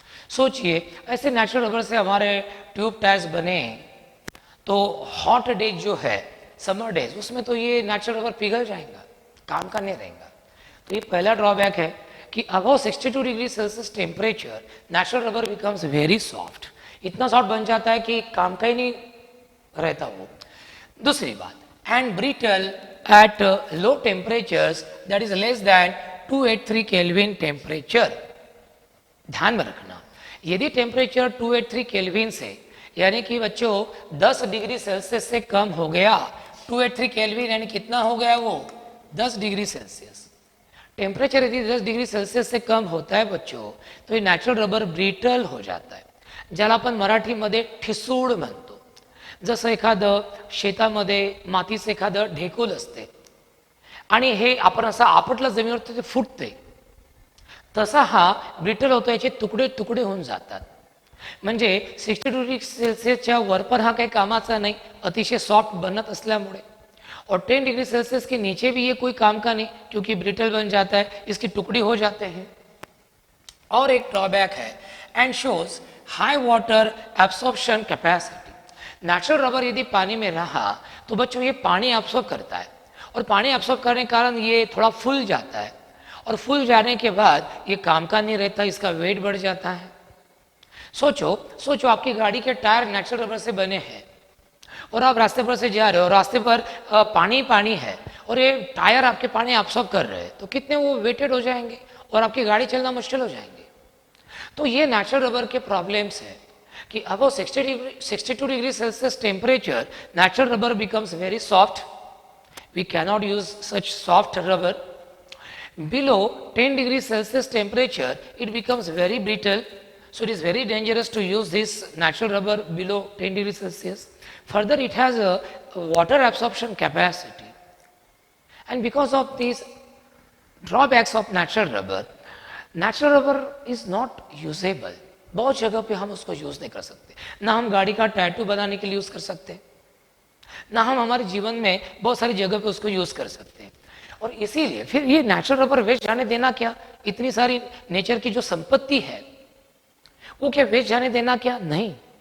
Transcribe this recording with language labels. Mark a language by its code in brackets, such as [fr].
[hi] सोचिए ऐसे natural rubber से हमारे ट्यूब टायर्स बने तो हॉट डेज जो है, समर डेज, उसमें तो ये नेचुरल रबर पिघल जाएगा, काम का नहीं रहेगा। तो ये पहला ड्रॉबैक है कि about 62 degree Celsius temperature [en] natural rubber becomes very soft, [hi] इतना सॉफ्ट बन जाता है कि काम का ही नहीं रहता वो। दूसरी बात, [en] And brittle at low temperatures, that is less than 283 kelvin temperature. [hi] ध्यान में रखना, यदि टेम्परेचर 283 केल्विन से यानी कि बच्चों 10 डिग्री सेल्सियस से कम हो गया, 283 केल्विन यानी कितना हो गया वो 10 डिग्री सेल्सियस। टेम्परेचर यदि 10 डिग्री सेल्सियस से कम होता है बच्चों, तो ये नॅचरल रबर ब्रिटल हो जाता है, [mr] ज्याला आपण मराठीमध्ये ठिसूळ म्हणतो. जसं एखादं शेतामध्ये मातीचं एखादं ढेकूल असते आणि हे आपण असं आपटलं जमिनीवर तर ते फुटते, तसा हा ब्रिटल होतो, याचे तुकडे तुकडे होऊन जातात. म्हणजे 60 डिग्री सेल्सियसच्या वर पण हा काही कामाचा नहीं, अतिशय सॉफ्ट बनत असल्यामुळे. [hi] और 10 डिग्री सेल्सियस के नीचे भी ये कोई काम का नहीं, क्योंकि ब्रिटल बन जाता है, इसकी टुकड़ी हो जाते हैं. और एक ड्रॉबैक है, [en] And shows high water absorption capacity. [hi] Natural rubber यदि पानी में रहा तो बच्चों ये पानी एब्सॉर्ब करता है, और पानी एब्सॉर्ब करने के कारण ये थोड़ा फूल जाता है, और फूल जाने के बाद ये काम का नहीं रहता, इसका वेट बढ़ जाता है. सोचो आपकी गाड़ी के टायर नेचुरल रबर से बने हैं और आप रास्ते पर से जा रहे हो, रास्ते पर पानी है और ये टायर आपके पानी एब्सॉर्ब कर रहे हैं, तो कितने वो वेटेड हो जाएंगे और आपकी गाड़ी चलना मुश्किल हो जाएंगे. तो ये नेचुरल रबर के प्रॉब्लम्स है कि अब 62 degree Celsius temperature [en] Natural rubber becomes very soft. We cannot use such soft rubber. Below 10 degree Celsius temperature it becomes very brittle. So it is very dangerous to use this natural rubber below 10 degrees Celsius. Further, it has a water absorption capacity. And because of these drawbacks of natural rubber is not usable. [hi] बहुत जगह पे हम उसको use नहीं कर सकते. ना हम गाड़ी का टैटू बनाने के लिए यूज कर सकते, ना हम हमारे जीवन में बहुत सारी जगह पे उसको यूज कर सकते हैं. और इसीलिए फिर ये नेचुरल रबर वेस्ट जाने देना क्या? इतनी सारी नेचर की जो संपत्ति है वो क्या वेस्ट जाने देना क्या? नहीं.